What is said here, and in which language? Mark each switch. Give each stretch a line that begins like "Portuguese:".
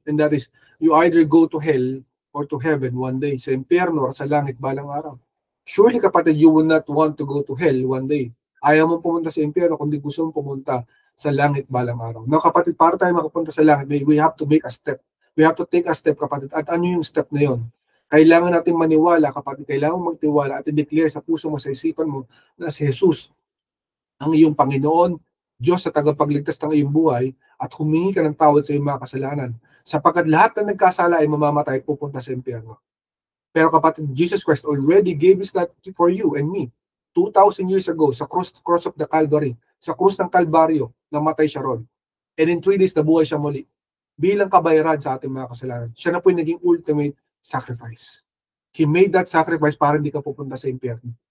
English: And that is, you either go to hell or to heaven one day.
Filipino: Sa impyerno or sa langit balang araw.
English: Surely, kapatid, you will not want to go to hell one day.
Filipino: Ayaw mong pumunta sa impyerno kundi gusto mong pumunta sa langit balang araw.
English: Now, kapatid,
Filipino: para tayo makapunta sa langit,
English: we have to make a step. We have to take a step, kapatid.
Filipino: At ano yung step na yon? Kailangan natin maniwala, kapatid. Kailangan magtiwala at i-declare sa puso mo, sa isipan mo, na si Jesus ang iyong Panginoon, Diyos sa tagapagligtas ng iyong buhay, at humingi ka ng tawad sa iyong mga kasalanan. Sapagkat lahat na nagkasala ay mamamatay, pupunta sa impyerno.
English: Pero kapatid, Jesus Christ already gave His life for you and me. 2,000 years ago,
Filipino: sa
English: cross of the Calvary,
Filipino: sa krus ng Kalbaryo, namatay siya ron.
English: And in 3 days,
Filipino: nabuhay siya muli. Bilang kabayaran sa ating mga kasalanan. Siya na po yung naging ultimate sacrifice.
English: He made that sacrifice
Filipino: para hindi ka pupunta sa impyerno.